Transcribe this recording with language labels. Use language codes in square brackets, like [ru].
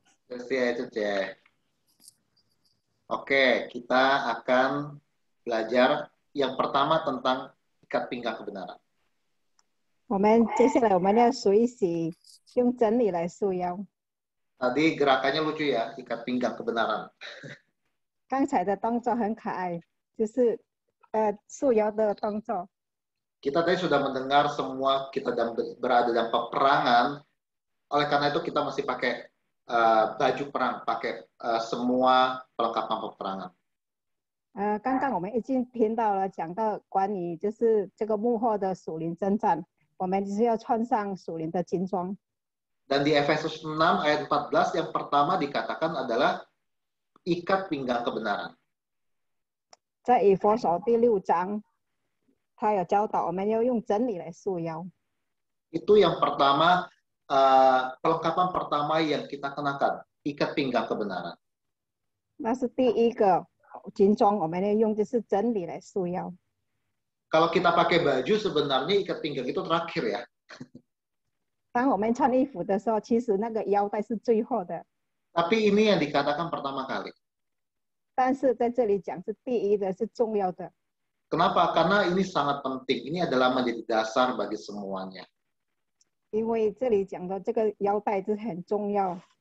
[id] Itu Ceh. Oke, kita akan belajar yang pertama tentang ikat pinggang kebenaran. [zh] 我们接下来我们要学习用真理来束腰。 [id] Tadi gerakannya lucu ya, ikat pinggang kebenaran. [zh] 刚才的动作很可爱，就是束腰的动作。 [id] Kita tadi sudah mendengar semua kita berada dalam peperangan. Oleh karena itu kita masih pakai baju perang, pakai semua perlengkapan peperangan. [zh] 刚刚我们已经听到了讲到关于就是这个幕后的属灵征战，我们就是要穿上属灵的军装。 [id] Dan di Efesus 6 ayat 14 yang pertama dikatakan adalah ikat pinggang kebenaran. [zh] 在以弗所第6章，他有教导我们要用真理来束腰。 [id] Itu yang pertama, perlengkapan pertama yang kita kenakan, ikat pinggang kebenaran. [zh] 那是第一个军装，我们要用就是真理来束腰。 [id] Kalau kita pakai baju sebenarnya ikat pinggang itu terakhir ya. [zh] 当我们穿衣服的时候，其实那个腰带是最后的， [id] Tapi ini yang dikatakan pertama kali. [zh] 但是在这里讲是第一的，是重要的。 [id] Kenapa? Karena ini sangat penting. Ini adalah menjadi dasar bagi semuanya. [zh] 因为这里讲的这个腰带是很重要。